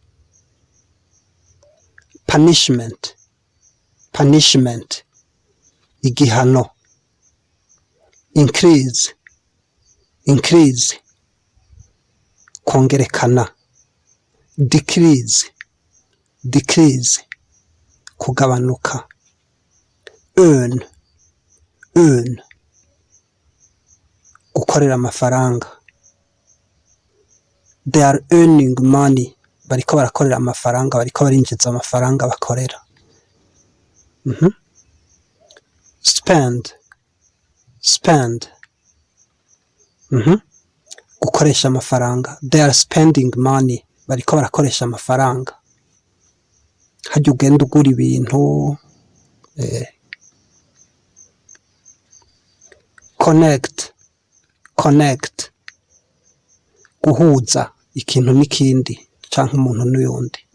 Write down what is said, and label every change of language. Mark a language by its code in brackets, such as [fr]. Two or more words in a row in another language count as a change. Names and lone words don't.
[rn] punishment, igihano, increase, kongerekana, decrease, kugabanuka, earn, gukorera amafaranga. [en] They are earning money, [rn] bariko barakorera amafaranga, bariko barinjiza amafaranga bakorera. Spend, gukoresha amafaranga. [en] They are spending money, [rn] bariko barakoresha amafaranga. Hajya ugenda ugura ibintu. Connect, guhuza ikintu n'ikindi canke umuntu n'uyundi.